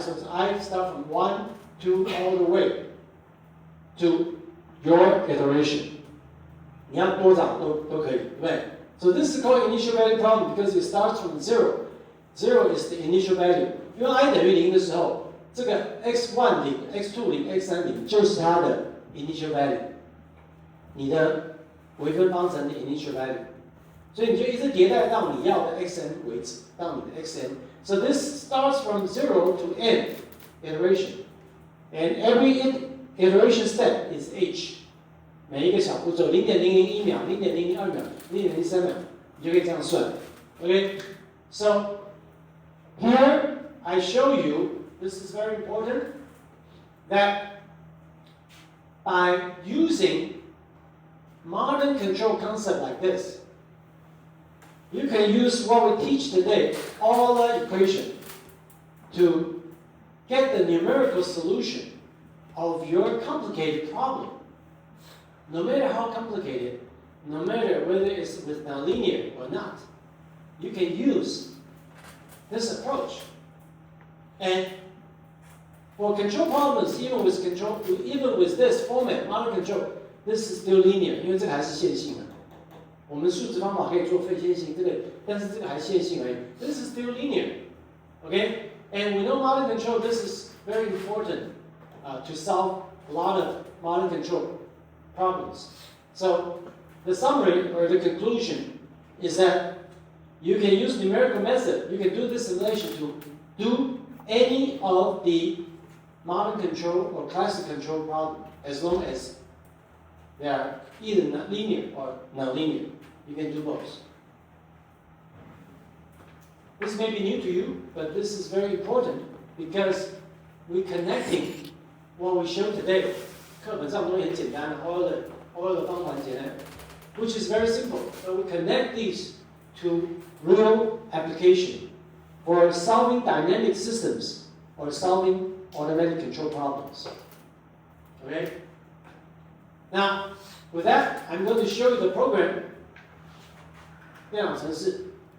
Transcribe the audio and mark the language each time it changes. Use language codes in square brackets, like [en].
[en] So I start from 1, 2, all the way to your iteration. [zh] 你要多少都可以，对不对？ [en] So this is called initial value problem because it starts from 0. 0 is the initial value. [zh] 因为 i 等于0的时候，这个 x1 0、x2 0、x3 0就是它的 initial value， 你的微分方程的 initial value。所以你就一直迭代到你要的 xn 为止，到你的 xn。 [en] So this starts from 0 to n iteration, and every iteration step is h。 [zh] 每一个小步骤0.001秒、0.002秒、0.03秒，你就可以这样算。 [en] Okay, so here I show you, this is very important, that by using modern control concept like this, you can use what we teach today, Euler equation, to get the numerical solution of your complicated problem. No matter how complicated, no matter whether it's with nonlinear or not, you can use this approach. And for control problems, even with this format, model control, this is still linear, [zh] 因为这个还是线性的。我们数值方法可以做非线性，但是这个还是线性而已。 [en] This is still linear, okay? And we know model control, this is very important to solve a lot of model control problems. So the summary or the conclusion is that you can use numerical method. You can do this simulation to do any of the model control or classic control problem as long as they are either linear or nonlinear. You can do both. This may be new to you, but this is very important because we're connecting what we showed today. [zh] 课本上东西很简单 all the 方法很简单 [en] which is very simple. But we connect these to real application for solving dynamic systems or solving automatic control problems. Okay? Now, with that, I'm going to show you the program. [zh] 电脑程式